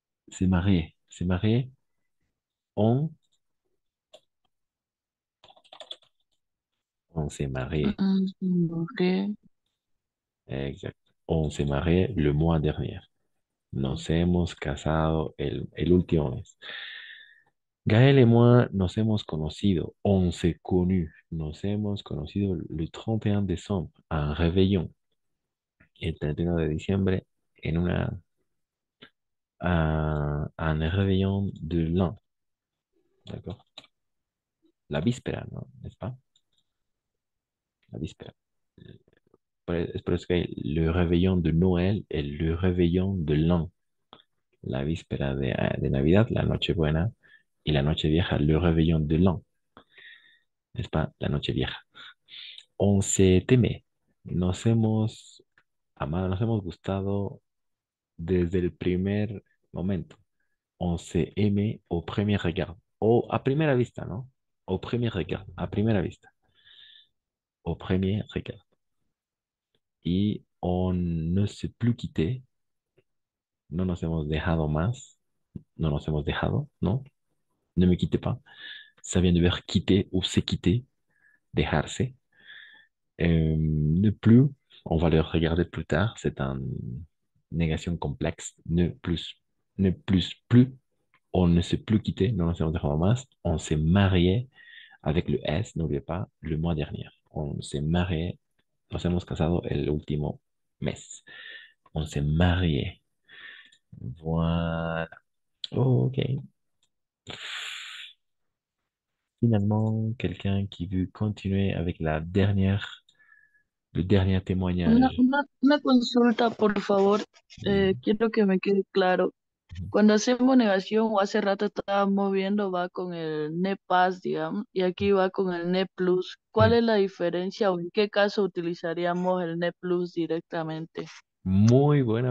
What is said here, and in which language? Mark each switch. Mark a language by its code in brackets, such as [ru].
[fr] S'est marié. On, on s'est marié. ok, Exact. On s'est marié le mois dernier. [es] Nos hemos casado el último mes. [fr] Gaël et moi [es] nos hemos conocido. On s'est connus. Nos hemos conocido [fr] le 31 décembre à un réveillon. [es] El 31 de diciembre en un réveillon de l'an. [fr] D'accord? [es] La víspera, ¿no? [fr] ¿N'est-ce pas? [es] La víspera. Es por eso que [fr] le réveillon de Noël et le réveillon de l'an. [es] La víspera de Navidad, la Nochebuena, y la Nochevieja, [fr] le réveillon de l'an, n'est-ce pas? [es] La Nochevieja. [fr] On s'est aimé. [es] Nos hemos amado, nos hemos gustado desde el primer momento. [fr] On s'est aimé au premier regard. [es] O a primera vista, ¿no? [fr] Au premier regard, [es] a primera vista. [fr] Au premier regard. Y on ne s'est plus quitté. [es] No nos hemos dejado más. No nos hemos dejado, ¿no? [fr] Ne me quittez pas. Ça vient de ver quitter ou se quitter, dejarse. Ne plus, on va le regarder plus tard, c'est une négation complexe. Ne plus, plus. On ne s'est plus quitté, [es] no nos hemos dejado más. [fr] On s'est marié avec le S, n'oubliez pas, le mois dernier. On s'est marié, [es] nos hemos casado el último mes. [fr] On s'est marié. Voilà. Ok. Finalement, quelqu'un qui veut continuer avec le dernier témoignage. [es] Una consulta, por favor. [fr] Oui. [es] Quiero que me quede claro. Cuando hacemos negación, o hace rato estábamos viendo, va con el ne pas, digamos, y aquí va con el ne plus. ¿Cuál Mm. es la diferencia o en qué caso utilizaríamos el ne plus directamente? Muy buena